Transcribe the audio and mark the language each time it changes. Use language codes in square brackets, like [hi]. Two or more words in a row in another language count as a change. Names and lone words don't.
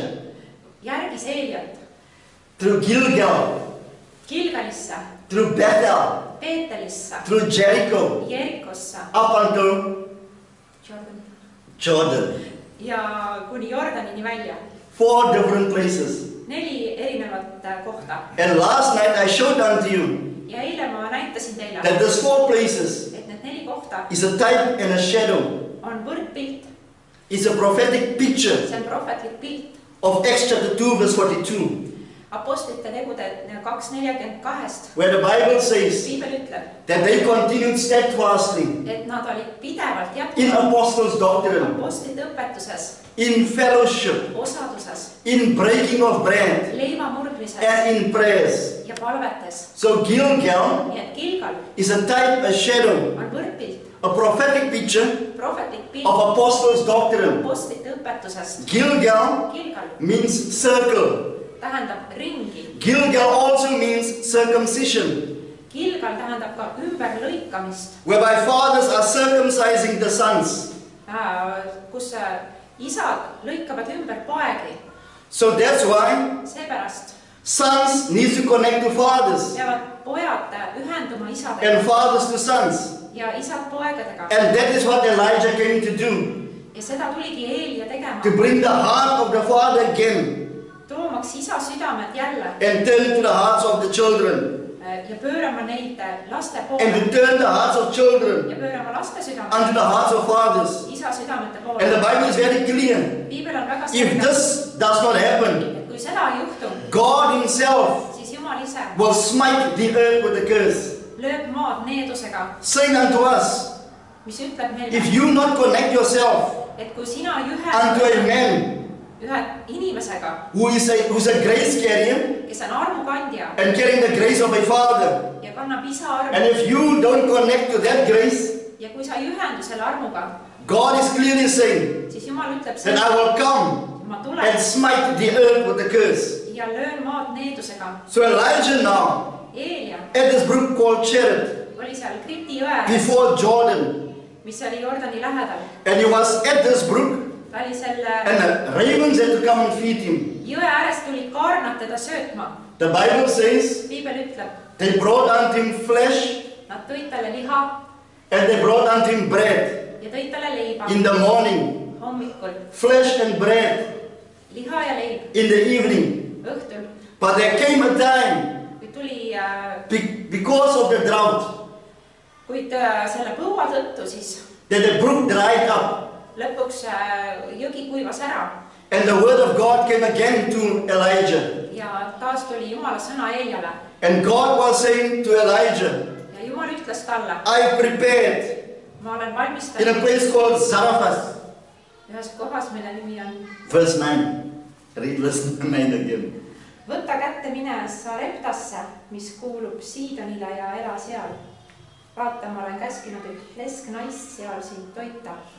[et] järgis Eeliat [en] through Gilgal, [et] Gilgalisse, [en] through Bethel, [et] Peetelisse, [en] through Jericho, [et] Jerikosse [en] up until Jordan. [et] ja kuni Jordanini välja. [en] 4 different places. [et] 4 erinevat kohta. [en] And last night I showed unto you [et] Ja eile ma näitasin teile, [en] that these 4 places [et] et need 4 kohta [en] is a type and a shadow. [et] on võrdpilt, [en] It's a prophetic picture [et] see on prohvetlik pilt [en] of Acts chapter 2 verse 42, [et] Apostlite tegude 2:42. [en] where the Bible says [et] Piibel ütleb, [en] that they continued steadfastly [et] et nad olid pidevalt [en] in [et] jätkuvalt [en] apostles' doctrine, [et] apostlite õpetuses, [en] in fellowship, [et] osaduses, [en] in breaking of bread, [et] leiva murdmises [en] and in prayers. [et] ja palvetes. [en] So Gilgal [et] Nii et Gilgal [en] is a type, a shadow, [et] on võrdpilt, [en] a prophetic picture [et] prohvetlik pilt [en] of apostles' doctrine. [et] apostlite õpetusest. [en] Gilgal [et] Gilgal [en] means circle. [et] tähendab ringi. [en] Gilgal also means circumcision, [et] Gilgal tähendab ka ümberlõikamist, [en] whereby fathers are circumcising the sons. [et] kus isad lõikavad ümber poegi. [en] So that's why [et] Seepärast [en] sons need to connect to fathers [et] peavad pojad ühenduma [en] and [et] isadega [en] fathers to sons. [et] ja isad poegadega. [en] And that is what Elijah came to do, [et] Ja seda tuligi Eelia tegema, [en] to bring the heart of the father again [et] toomaks isa südamed jälle [en] and turn it to the hearts of the children, [et] ja pöörama neid laste [en] and [et] poole [en] to turn the hearts of children [et] ja pöörama laste [en] unto [et] südamed [en] the hearts of fathers. [et] isa südamete [en] And the [et] poole. [en] Bible is very clear. [et] Piibel on väga [en] If [et] selge, [en] this does not happen, [et] et kui seda ei juhtu, [en] God himself [et] siis Jumal ise [en] will smite the earth with a curse, [et] lööb maad needusega, [en] saying unto us, [et] mis ütleb [en] if [et] meile, [en] you not connect yourself [et] et kui sina ei [en] unto a man [et] ühe inimesega, [en] who's a grace carrier [et] kes on armukandja [en] and carrying the grace of a father, [et] ja kannab isa [en] and [et] armu [en] if you don't connect to that grace, [et] ja kui sa ei ühendu selle armuga, [en] God is clearly saying [et] siis Jumal ütleb [en] that [et] seda, [en] I will come [et] ma [en] and [et] tulen [en] smite the earth with a curse. [et] ja löön maad needusega. [en] So Elijah now, [et] Eelia [en] at this brook called Cherith, [et] oli seal Kriti jõe, [en] before Jordan, [et] mis oli Jordani lähedal. [en] and he was at this brook, [et] Ta oli selle [en] and the ravens had to come and feed him. [et] jõe ääres tulid kaarnad teda söötma. [en] The Bible says [et] Piibel ütleb, [en] they brought unto him flesh [et] nad tõid talle liha [en] and they brought unto him bread [et] ja tõid talle leiba [en] in the morning, [et] hommikul, [en] flesh and bread [et] liha ja leib [en] in the evening. [et] õhtul. [en] But there came a time, [et] Kuid tuli, [en] because of the drought, [et] kuid selle põua tõttu siis [en] that the brook dried up, [et] lõpuks jõgi kuivas ära [en] and the word of God came again to Elijah. [et] ja taas tuli Jumala sõna Eeliale. [en] And God was saying to Elijah, [et] ja Jumal ütles talle, [en] I prepared [et] ma olen [en] in a [et] valmistanud [en] place called Zarephath. [et] ühes kohas, mille nimi on [en] Verse 9. Read verse 9 again. [et] võta kätte, mine Sareptasse, mis kuulub Siidonile ja ela seal. Vaata, ma olen käskinud üht lesknaist seal sind toita.